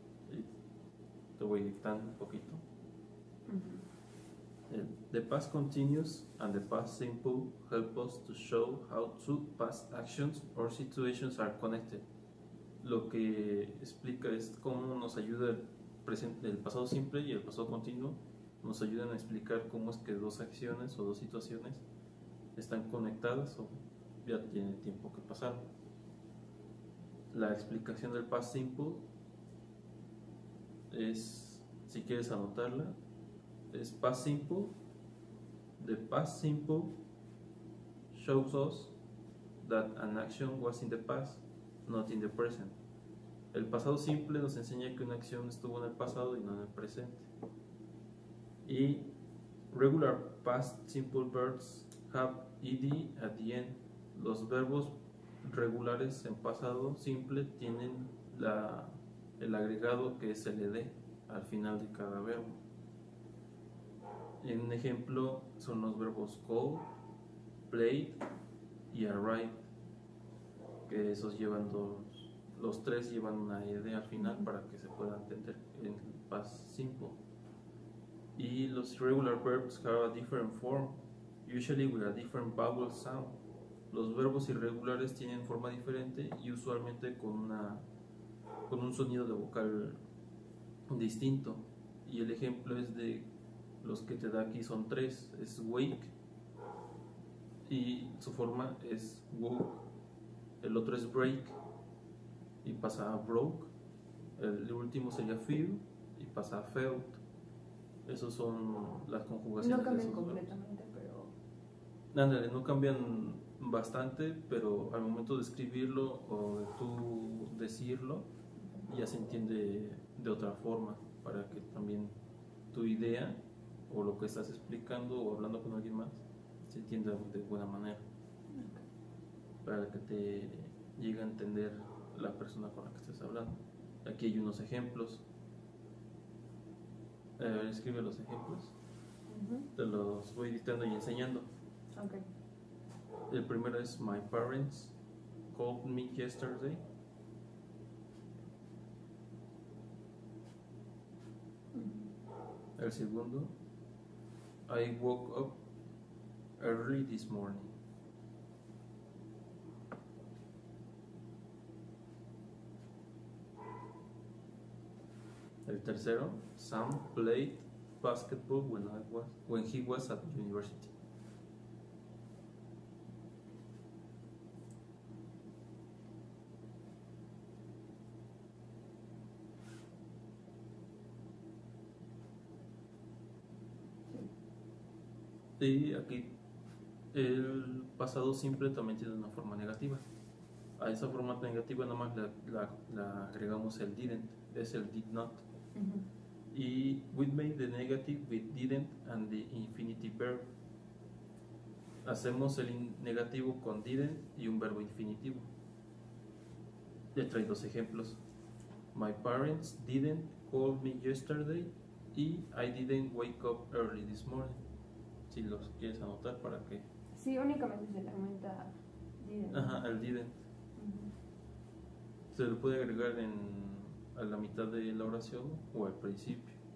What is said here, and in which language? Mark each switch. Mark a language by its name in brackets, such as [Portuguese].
[Spanish] Y te voy dictando un poquito. [English] The past continuous and the past simple help us to show how two past actions or situations are connected. [Spanish] Lo que explica es cómo nos ayuda el pasado simple y el pasado continuo, nos ayudan a explicar cómo es que dos acciones o dos situaciones están conectadas o ya tiene tiempo que pasaron. La explicación del past simple es, si quieres anotarla, es past simple. [English] The past simple shows us that an action was in the past, not in the present. [Spanish] El pasado simple nos enseña que una acción estuvo en el pasado y no en el presente. [English] Y regular past simple verbs have ed at the end. [Spanish] Los verbos regulares en pasado simple tienen el agregado que es el ed al final de cada verbo. En un ejemplo son los verbos call, played y arrive, que esos llevan los tres llevan una ed al final para que se pueda entender en past simple. Y los [English] irregular verbs have a different form, usually with a different vowel sound. [Spanish] Los verbos irregulares tienen forma diferente y usualmente con un sonido de vocal distinto. Y el ejemplo es de los que te da aquí son tres, es wake y su forma es woke, el otro es break y pasa a broke, el último sería feel y pasa a felt. Esos son las conjugaciones. No cambian completamente, pero... Ándale, no cambian bastante, pero al momento de escribirlo o de tú decirlo ya se entiende de otra forma, para que también tu idea o lo que estás explicando o hablando con alguien más se entienda de buena manera, para que te llegue a entender la persona con la que estés hablando. Aquí hay unos ejemplos. Escribe los ejemplos. Te los voy dictando y enseñando. Okay. El primero es: [English] My parents called me yesterday. [Spanish] El segundo: [English] I woke up early this morning. [Spanish] El tercero: [English] Sam played basketball when he was at university. [Spanish] Y aquí el pasado simple también tiene una forma negativa. A esa forma negativa nada más la agregamos el didn't, es el did not. [English] Y we made the negative with didn't and the infinitive verb. [Spanish] Hacemos el negativo con didn't y un verbo infinitivo. Le traigo dos ejemplos: [English] My parents didn't call me yesterday y I didn't wake up early this morning. [Spanish] Si los quieres anotar para que... Sí, únicamente se le aumenta didn't. Ajá, el didn't. Se le puede agregar a la mitad de la oración o al principio.